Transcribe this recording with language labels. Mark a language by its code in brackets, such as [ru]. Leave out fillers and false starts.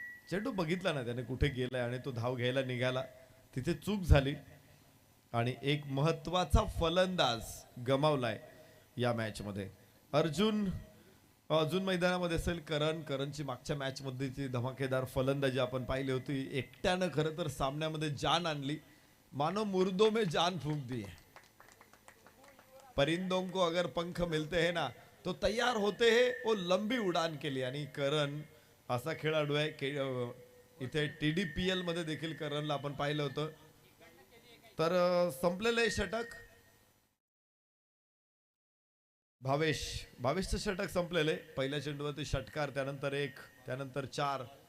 [mr] चेंडू बघितला ना त्याने कुठे गेलाय आणि तो धाव घ्यायला निघाला. तिथे चूक झाली आणि एक महत्वाचा फलंदाज गमावलाय या मॅच मध्ये. अर्जुन अजून मैदानामध्ये असेल. करणची मागच्या मॅच मध्ये धमाकेदार फलंदाजी आपण पाहिली होती. एकट्यानं खरं तर सामन्यामध्ये जान आणली. [hi] मानो मुर्दों में जान फूंक दी है. परिंदों को अगर पंख मिलते हैं ना तो तैयार होते हैं वो लंबी उडान के लिए. [mr] आणि करण असा खेळाडू आहे. इथे TDPL मध्ये देखील करणला आपण पाहिलं होतं. तर संपलेलं आहे षटक. भावेशचं षटक संपलेले. पहिल्या चेंडूवरती षटकार, त्यानंतर 1, त्यानंतर 4.